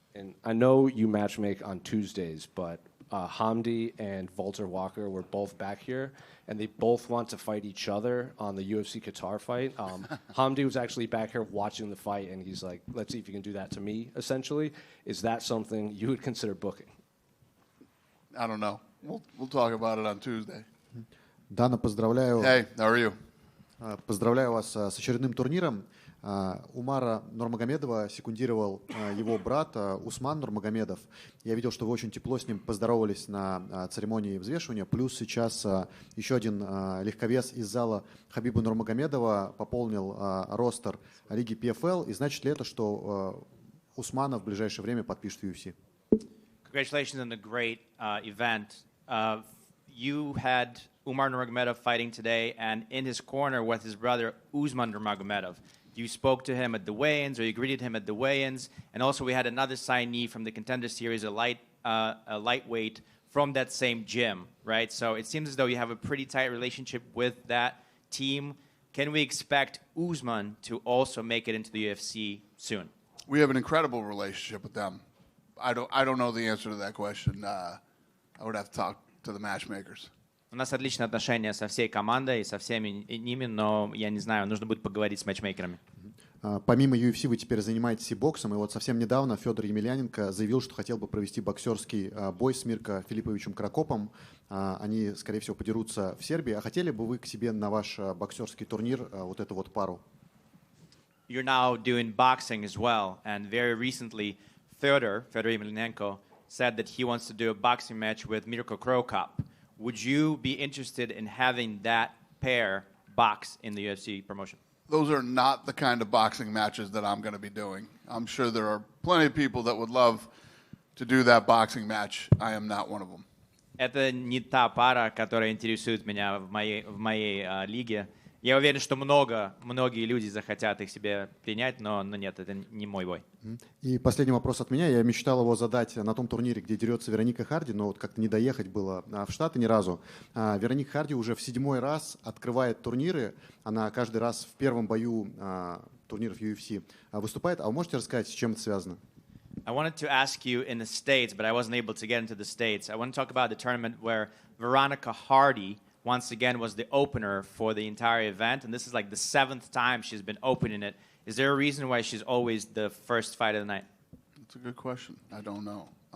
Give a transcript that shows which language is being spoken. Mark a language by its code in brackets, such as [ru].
[en] And I know you matchmake on Tuesdays, but Hamdi and Walter Walker were both back here, and they both want to fight each other on the UFC Qatar fight. Hamdi was actually back here watching the fight, and he's like, let's see if you can do that to me, essentially. Is that something you would consider booking? I don't know. We'll talk about it on Tuesday. [ru] Дана, поздравляю. [en] Hey, how are you? [ru] Поздравляю вас с очередным турниром. Умара Нурмагомедова секундировал его брат Усман Нурмагомедов. Я видел, что вы очень тепло с ним поздоровались на церемонии взвешивания. Плюс сейчас еще один легковес из зала Хабиба Нурмагомедова пополнил ростер лиги PFL. И значит ли это, что Усмана в ближайшее время подпишет в UFC? [en] Congratulations on the great event. You had Umar Nurmagomedov fighting today, and in his corner was his brother Usman Nurmagomedov. You spoke to him at the weigh-ins, or you greeted him at the weigh-ins, and also we had another signee from the Contender Series, a lightweight from that same gym, right? So it seems as though you have a pretty tight relationship with that team. Can we expect Usman to also make it into the UFC soon? We have an incredible relationship with them. I don't know the answer to that question. I would have to talk to the matchmakers. [ru] У нас отличные отношения со всей командой и со всеми ними, но я не знаю, нужно будет поговорить с матчмейкерами. Помимо UFC вы теперь занимаетесь и боксом, и вот совсем недавно Федор Емельяненко заявил, что хотел бы провести боксерский бой с Мирко Филипповичем Крокопом. Они, скорее всего, подерутся в Сербии. А хотели бы вы к себе на ваш боксерский турнир вот эту вот пару? [en] You're now doing boxing as well, and very recently, Fedor Emelianenko, said that he wants to do a boxing match with Mirko Krokop. Would you be interested in having that pair box in the UFC promotion? Those are not the kind of boxing matches that I'm going to be doing. I'm sure there are plenty of people that would love to do that boxing match. I am not one of them. [ru] Это не та пара, которая интересует меня в моей лиге. Я уверен, что многие люди захотят их себе принять, но нет, это не мой бой. И последний вопрос от меня. Я мечтал его задать на том турнире, где дерется Вероника Харди, но вот как-то не доехать было в Штаты ни разу. Вероника Харди уже в 7-й раз открывает турниры. Она каждый раз в первом бою турниров UFC выступает. А вы можете рассказать, с чем это связано? [en] I wanted to ask you in the States, but I wasn't able to get into the States. I want to talk about the tournament where Veronica Hardy once again was the opener for the entire event, and this is like the 7th time she's been opening it. Is there a reason why she's always the first fight of the night? That's a good question. I don't know.